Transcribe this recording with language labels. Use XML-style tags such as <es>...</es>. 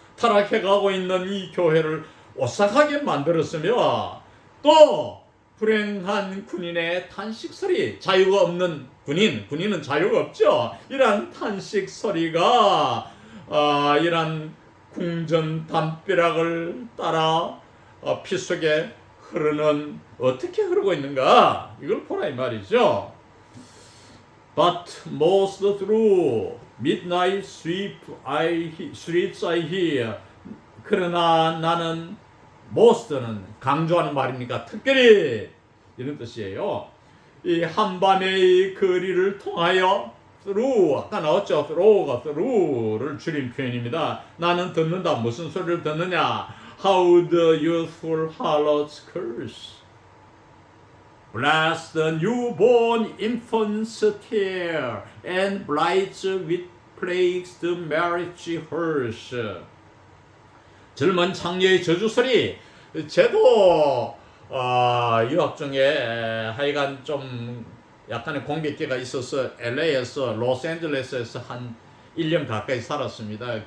<ko>타락해가고 있는 이 교회를 오싹하게 만들었으며, 또 불행한 군인의 탄식 소리, 자유가 없는 군인은 자유가 없죠. 이러한 탄식 소리가 이러한 궁전 담벼락을 따라 피 속에 흐르는, 어떻게 흐르고 있는가, 이걸 보라 이 말이죠.</ko> <en>But most through midnight streets I hear.</en> <ko>그러나 나는, most는 강조하는 말이니까 특별히, 이런 뜻이에요. 이 한밤의 거리를 통하여, through, 아까 나왔죠. through를 줄인 표현입니다. 나는 듣는다. 무슨 소리를 듣느냐?</ko> <en>How the youthful harlots curse. Bless the newborn infant's tear, and blights with plagues the marriage hearse.</en> <ko>젊은 창녀의 저주소리. 쟤도 유학 중에 하여간 좀 약간의 공백기가 있어서 LA에서 로스앤젤레스에서 한 1년 가까이 살았습니다.</ko>